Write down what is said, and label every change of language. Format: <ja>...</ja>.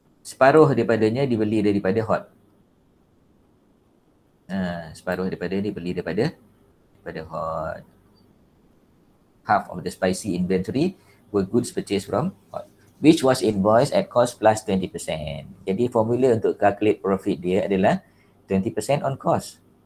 <ms>separuh daripadanya dibeli daripada hot. Separuh daripada dibeli daripada hot.</ms> <en>Half of the spicy inventory were goods purchased from hot, which was invoiced at cost plus 20%.</en> <ms>Jadi formula untuk calculate profit dia adalah 20% on cost.</ms>